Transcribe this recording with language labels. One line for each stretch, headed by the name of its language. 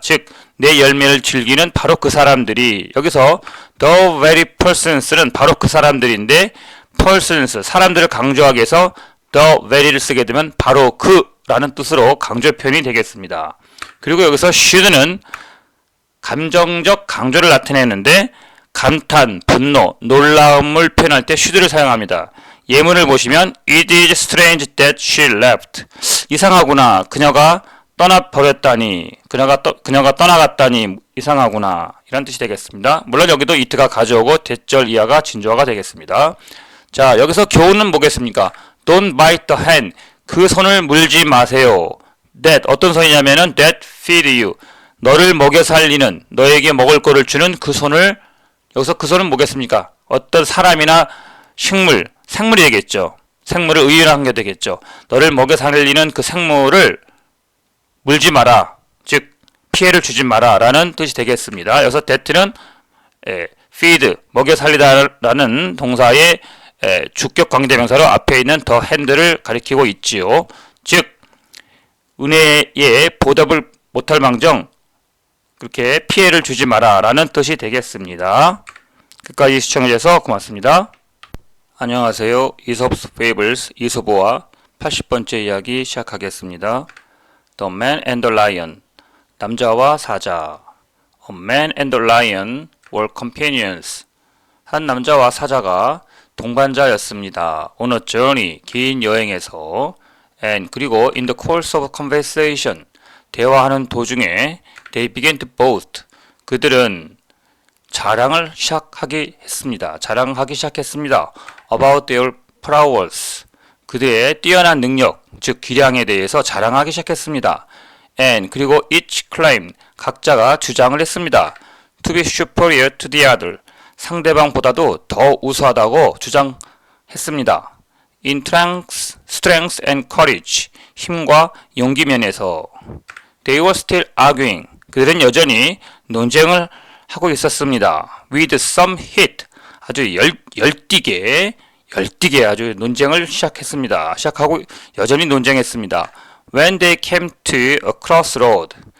Korean: 즉, 내 열매를 즐기는 바로 그 사람들이, 여기서 the very persons는 바로 그 사람들인데 persons, 사람들을 강조하기 위해서 the very를 쓰게 되면 바로 그라는 뜻으로 강조 표현이 되겠습니다. 그리고 여기서 should는 감정적 강조를 나타내는데 감탄, 분노, 놀라움을 표현할 때 should를 사용합니다. 예문을 보시면
English: It is strange that she left.
Korean: 이상하구나. 그녀가 떠나버렸다니. 그녀가 떠나갔다니 이상하구나. 이런 뜻이 되겠습니다. 물론 여기도 it가 가져오고 대절 이하가 진주어가 되겠습니다. 자, 여기서 교훈은 뭐겠습니까?
English: Don't bite the hand.
Korean: 그 손을 물지 마세요.
English: That,
Korean: 어떤 손이냐면은
English: that feed you.
Korean: 너를 먹여 살리는, 너에게 먹을 거를 주는 그 손을, 여기서 그 손은 뭐겠습니까? 어떤 사람이나 식물, 생물이 되겠죠. 생물을 의인한 게 되겠죠. 너를 먹여 살리는 그 생물을 물지 마라. 즉, 피해를 주지 마라. 라는 뜻이 되겠습니다. 여기서 that는 feed, 먹여 살리다라는 동사의 주격 관계대명사로 앞에 있는 the hand를 가리키고 있지요. 즉, 은혜에 보답을 못할 망정 그렇게 피해를 주지 마라 라는 뜻이 되겠습니다. 끝까지 시청해주셔서 고맙습니다. 안녕하세요. 이솝스 페이블스 이솝어와 80번째 이야기 시작하겠습니다.
English: The Man and the Lion,
Korean: 남자와 사자.
English: A man and the lion were companions.
Korean: 한 남자와 사자가 동반자였습니다.
English: On a journey,
Korean: 긴 여행에서.
English: And
Korean: 그리고
English: in the course of conversation,
Korean: 대화하는 도중에
English: they began to boast.
Korean: 그들은 자랑하기 시작했습니다.
English: About their prowess.
Korean: 그들의 뛰어난 능력, 즉 기량에 대해서 자랑하기 시작했습니다.
English: And
Korean: 그리고
English: each claimed,
Korean: 각자가 주장을 했습니다.
English: To be superior to the other.
Korean: 상대방보다도 더 우수하다고 주장했습니다.
English: In strength and courage.
Korean: 힘과 용기 면에서.
English: They were still arguing.
Korean: 그들은 여전히 논쟁을 하고 있었습니다.
English: With some heat.
Korean: 아주 열띠게 아주 논쟁을 시작하고 여전히 논쟁했습니다.
English: When they came to a crossroad.